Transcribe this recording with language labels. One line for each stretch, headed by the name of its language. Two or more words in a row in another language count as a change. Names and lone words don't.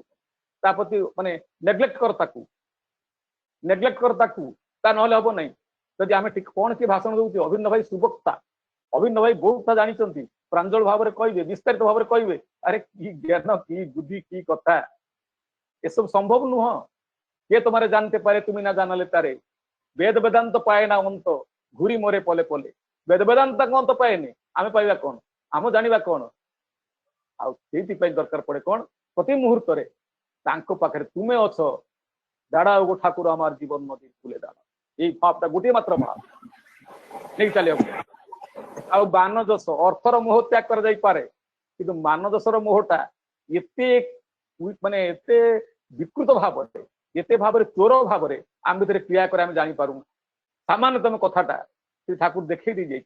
Odia: ତା ପ୍ରତି ମାନେ ନେଗ୍ଲେକ୍ଟ କର ତାକୁ, ତା ନହେଲେ ହବ ନାହିଁ। ଯଦି ଆମେ କଣ କିଏ ଭାଷଣ ଦଉଛି, ଅଭିନ୍ନ ଭାଇ ସୁବକ୍ତା, ଅଭିନ୍ନ ଭାଇ ବହୁତ କଥା ଜାଣିଛନ୍ତି, ପ୍ରାଞ୍ଜଳ ଭାବରେ କହିବେ, ବିସ୍ତାରିତ ଭାବରେ କହିବେ। ଆରେ କି ଜ୍ଞାନ, କି ବୁଦ୍ଧି, କି କଥା, ଏସବୁ ସମ୍ଭବ ନୁହଁ।
Bangla: କିଏ তোমারে জানতে পারে তুমি না জানালে তারে, বেদ বেদান্ত পায় না অন্ত, ঘুরি মরে পলে পলে।
Odia: বেদ বেଦାନ୍ତ ତାଙ୍କ ଅନ୍ତ ପାଏନି, ଆମେ ପାଇବା କଣ, ଆମ ଜାଣିବା କଣ? ଆଉ ସେଇଥିପାଇଁ ଦରକାର ପଡେ କଣ, ପ୍ରତି ମୁହୂର୍ତ୍ତରେ ତାଙ୍କ ପାଖରେ ତୁମେ ଅଛ,
Bangla: ଦାঁড়াও ଠାକୁର আমার জীবন নদীর কূলে দাঁড়াও। এই ভাবটা
Odia: ଗୋଟିଏ ମାତ୍ର ଭାବ ନେଇ ଚାଲିବାକୁ। ଆଉ ମାନଯଶ, ଅର୍ଥର ମୋହ ତ୍ୟାଗ କରାଯାଇପାରେ, କିନ୍ତୁ ମାନଯଶର ମୋହଟା ଏତେ ମାନେ ଏତେ ବିକୃତ ଭାବରେ, ଏତେ ଭାବରେ ଚୋର ଭାବରେ ଆମ ଭିତରେ କ୍ରିୟା କରି ଆମେ ଜାଣିପାରୁ। ସାମାନ୍ୟତମ କଥାଟା ସେ ଠାକୁର ଦେଖେଇ ଦେଇଯାଇଛି।